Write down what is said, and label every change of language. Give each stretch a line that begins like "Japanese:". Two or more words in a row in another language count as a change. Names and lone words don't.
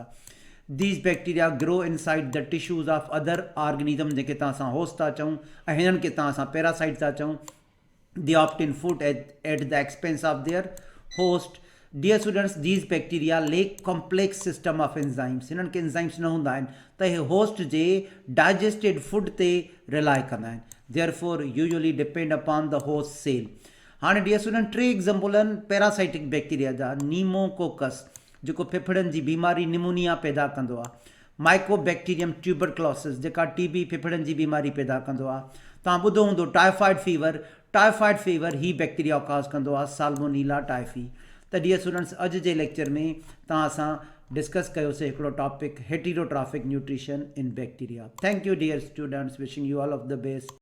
English: These bacteria grow inside the tissues of other organism
Sindhi: जेके तव्हां असां होस्ट था चऊं ऐं हिननि खे तव्हां असां पैरासाइट था चऊं।
English: They obtain food at the expense of their host. Dear students, these bacteria lack complex system of enzymes.
Sindhi: हिननि खे enzymes न हूंदा आहिनि त इहे होस्ट जे
English: digested food
Sindhi: ते रिलाय कंदा आहिनि।
English: Therefore, usually depend upon the host cell.
Sindhi: हाणे
English: dear student
Sindhi: टे एग्ज़ाम्पल आहिनि
English: parasitic bacteria
Sindhi: जा। नीमोकोकस जेको फेफड़नि जी बीमारी निमोनिया पैदा कंदो आहे। माइकोबैक्टीरियम ट्यूबरक्लोसिस जेका TB फेफड़नि जी बीमारी पैदा कंदो आहे। तव्हां ॿुधो हूंदो
English: typhoid fever. typhoid fever
Sindhi: ही
English: bacteria cause
Sindhi: कंदो आहे साल्मोनीला टाइफी। त
English: dear students
Sindhi: अॼु जे लेक्चर में तव्हां सां डिस्कस कयोसीं हिकिड़ो
English: topic heterotrophic nutrition in bacteria. Thank you dear students, wishing you all of the best.